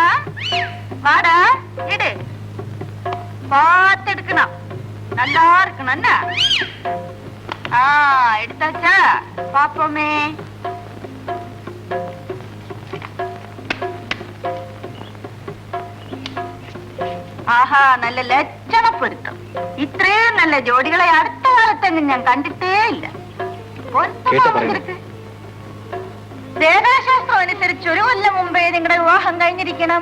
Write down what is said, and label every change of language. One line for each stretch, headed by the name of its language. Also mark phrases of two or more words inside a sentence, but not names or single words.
Tamil: வாடா, எடு. பார்த்து எடுக்கணும், நல்லா இருக்கணும். என்ன எடுத்தாச்சா? பாப்போமே.
Malayalam: ആഹാ, നല്ല ലക്ഷണ പൊരുത്തം. ഇത്രയും നല്ല ജോഡികളെ അടുത്ത കാലത്തെങ്ങും ഞാൻ കണ്ടിട്ടേ ഇല്ല. വേദശാസ്ത്രം അനുസരിച്ച് 1 കൊല്ലം മുമ്പേ നിങ്ങളുടെ വിവാഹം കഴിഞ്ഞിരിക്കണം.